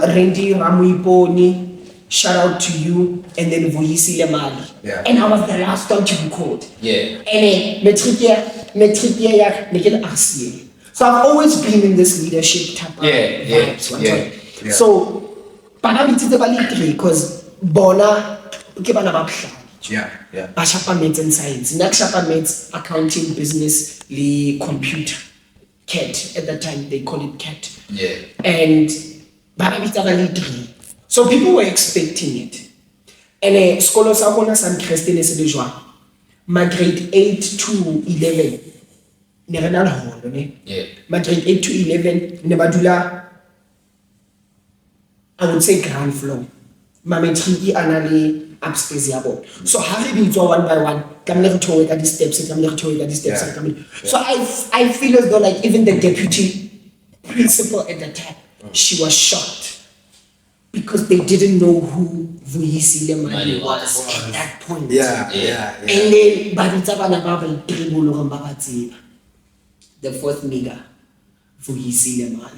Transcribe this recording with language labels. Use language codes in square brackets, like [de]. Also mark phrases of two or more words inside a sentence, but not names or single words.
[en] Randy Ramuiponi, shout out to you. And then Vuyisile Mali. Yeah. And I was the last one to be called. Yeah. And so I've always been in this leadership type of vibes. Yeah. Yeah. So, [st] bana bitse ba le 3 because bona ke bana ba bohlale. [en] Yeah. [st] Ba shapa [en] maths and science. [st] Nna ke shapa [en] maths, accounting, business, [st] le computer. [en] CAT at that time they call it CAT. Yeah. [st] And bana bitse ba le 3. [en] So people were expecting it. [st] And skolo sa rona sa Christian se le jwang. [en] My grade 8 to 11. [st] Ne re na le holo ne. [en] Yeah. My grade 8 to 11 [st] ne ba dula, [en] I would say ground floor. [st] Ma matric ana le upstairs ya bona. So ha re bitswa [en] one by one, [st] tlamehile re theohe ka di steps, tlamehile re theohe ka di steps. [en] So I feel as though like even the deputy principal at the time, she was shocked. Because they didn't know who Vuyisile Mali was at that point. Yeah. And then the fourth nigga, Vuyisile Mali.